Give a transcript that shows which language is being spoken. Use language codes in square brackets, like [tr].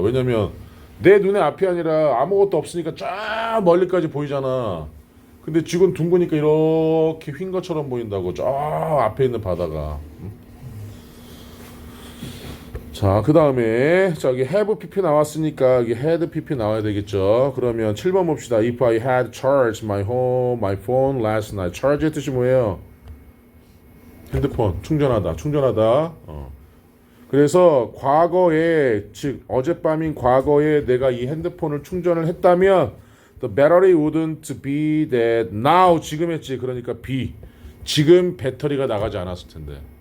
[ko] 왜냐면 내 눈에 앞이 아니라 아무것도 없으니까 쫙 멀리까지 보이잖아. 근데 지구는 둥그니까 이렇게 휜 것처럼 보인다고. 저 앞에 있는 바다가. 자, 그 다음에 저기 have pp 나왔으니까 여기 had pp 나와야 되겠죠. 그러면 7번 봅시다. [en] If I had charged my phone last night. [ko] charge의 뜻이 뭐예요? 핸드폰 충전하다. 그래서 과거에 즉 어젯밤인 과거에 내가 이 핸드폰을 충전을 했다면 [en] the battery wouldn't be dead now. [ko] 지금 했지. 그러니까 be 지금 배터리가 나가지 않았을 텐데.